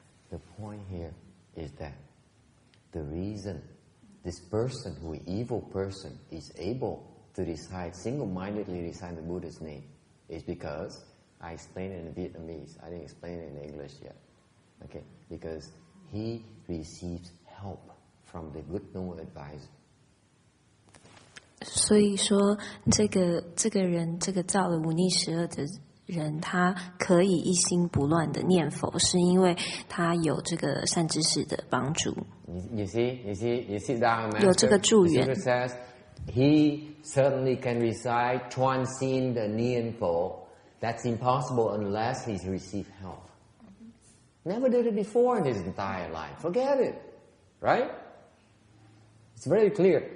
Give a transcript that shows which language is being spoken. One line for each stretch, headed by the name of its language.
English: The point here is that the reason this person, who is evil person, is able to decide, single-mindedly decide the Buddha's name is because, I explained it in Vietnamese, I didn't explain it in English yet. Okay, because he receives help from the good noble advisor.
Chinese: 所以说，这个人，这个造了忤逆12的人，他可以一心不乱的念佛，是因为他有这个善知识的帮助。
English: You see down, Master.
Chinese: 有这个助缘。
English: The Scripture says he certainly can recite transcend the nianfo. That's impossible unless he's received help. Never did it before in his entire life. Forget it, right? It's very clear.